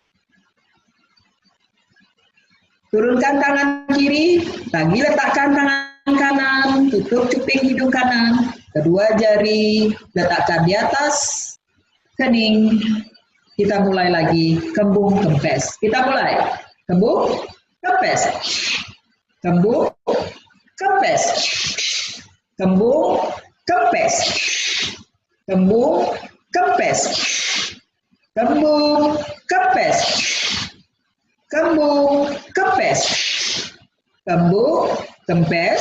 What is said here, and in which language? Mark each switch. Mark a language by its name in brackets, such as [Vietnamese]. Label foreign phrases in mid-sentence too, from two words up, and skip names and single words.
[Indonesian] Turunkan tangan kiri, lagi letakkan tangan kanan, tutup cuping hidung kanan. Kedua jari letakkan di atas kening. Kita mulai lagi, kembung kempes. Kita mulai, kembung kempes. Kembung kempes. Kembung kempes. Kembung kempes. Kembung kempes. Kembung kempes. Kembung kempes.